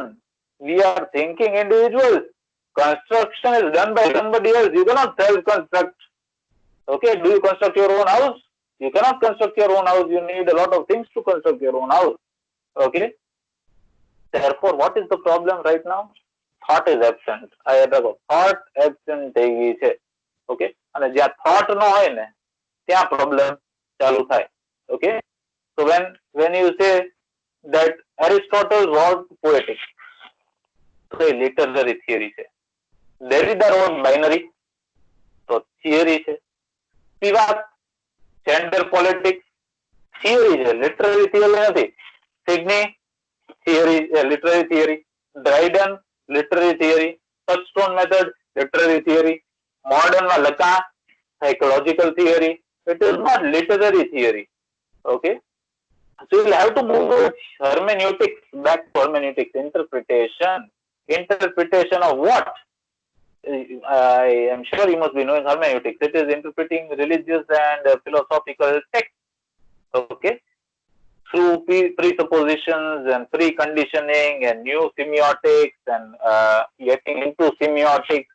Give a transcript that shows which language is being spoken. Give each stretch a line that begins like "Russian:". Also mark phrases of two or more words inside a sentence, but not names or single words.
English: We are thinking individuals. Construction is done by somebody else. You cannot self-construct. Okay, do you construct your own house? You cannot construct your own house. You need a lot of things to construct your own house. Okay. Therefore, what is the problem right now? Thought is absent. I had a thought absent
Gujarati: થઈ ગઈ છે.
English: Okay.
Gujarati: અને જ્યાં thought ન હોય ને ત્યાં problem ચાલુ થાય. Okay.
English: So when you say that Aristotle was poetic,
Gujarati: તો એ
English: literary theory
Gujarati: છે. ડેરિડા
English: rod binary,
Gujarati: તો થિયરી છે.
English: સ્પિવાક gender politics theory છે, literary theory નથી. Sidney theory, literary theory. Dryden literary theory. Touchstone method literary theory. મોડર્નમાં લકા psychological theory. It is not literary theory. ઓકે, so you'll have to move to hermeneutics, back to hermeneutics, interpretation of what? I am sure you must be knowing hermeneutics. It is interpreting religious and philosophical texts, okay, through presuppositions and preconditioning and new semiotics and getting into semiotics.